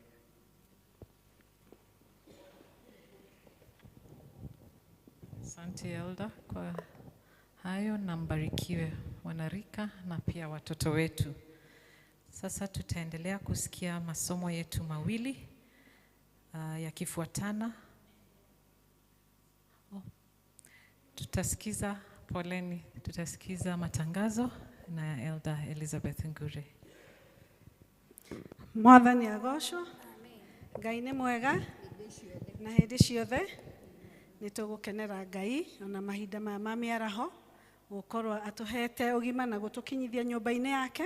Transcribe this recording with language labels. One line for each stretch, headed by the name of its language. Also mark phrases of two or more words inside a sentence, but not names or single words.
Swahili: Asante Elda kwa hayo, na mbarikiwe wanarika na pia watoto wetu. Sasa tutaendelea kusikia masomo yetu mawili yakifuatana. Tutasikiza matangazo na Elda Elizabeth Ngure.
Kikuyu: Mwathani agocwo. Ngai nĩ mwega na hĩndĩ ciothe nĩ tũgũkenera Ngai ona mahinda maya ma mĩaraho gũkorwo atũhete ũgima na gũtũkinyithia nyũmba-inĩ yake.